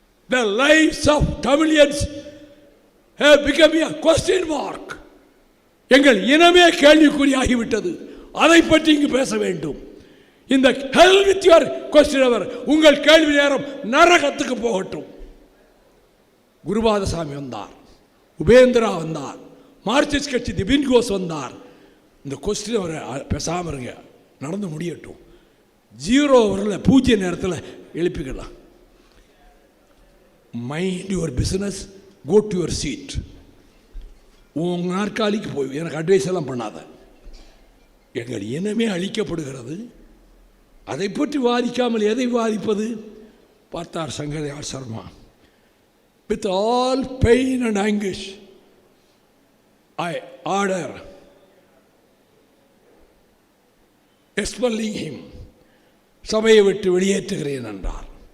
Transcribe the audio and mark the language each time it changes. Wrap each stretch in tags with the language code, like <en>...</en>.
<en>The lives of Tamilians have become a question mark.</en> <ta>எங்கள் இனமே கேள்விக்குறியாகிவிட்டது. அதை பற்றி இங்கு பேச வேண்டும். இந்த</ta> <en>hell with your question hour.</en> <ta>உங்கள் கேள்வி நேரம் நரகத்துக்கு போகட்டும். குருபாதசாமி வந்தார், உபேந்திரா வந்தார், மார்க்சிஸ்ட் கட்சி திபின் கோஸ் வந்தார். இந்த கொஸ்டின் அவரை பேசாமல் இருங்க, நடந்து முடியட்டும். 0 அவரில் பூஜ்ய நேரத்தில் எழுப்பிக்கலாம்.</ta> <en>Mind your business, go to your seat.</en> <ta>உங்கள் நாற்காலிக்கு போய் எனக்கு அட்வைஸ் எல்லாம் பண்ணாத. எங்கள் இனமே அழிக்கப்படுகிறது, அதை பற்றி வாதிக்காமல் எதை வாதிப்பது? பார்த்தார் Shankar Dayal Sharma.</ta> <en>With all pain and anguish, I order expelling him.</en> <ta>சபையை விட்டு வெளியேற்றுகிறேன் என்றார்.</ta>